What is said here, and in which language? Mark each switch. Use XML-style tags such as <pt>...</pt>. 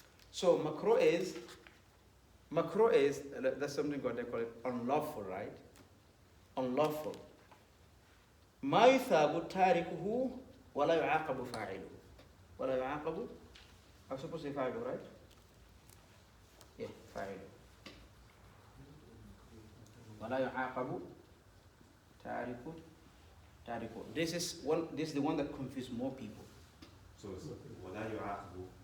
<en>So makruh is that's something what they call it unlawful, right? Unlawful.</en> <ar>ما يثاب تاركه ولا يعاقب فاعله. ولا يعاقب.</ar> <en>I'm supposed to say</en> <ar>فاعله,</ar> <en>right? Yeah,</en> <ar>فاعله. ولا يعاقب تاركه.</ar> <en>This is the one that confuses more people. So it's</en> <ar>ولا يعاقب</ar>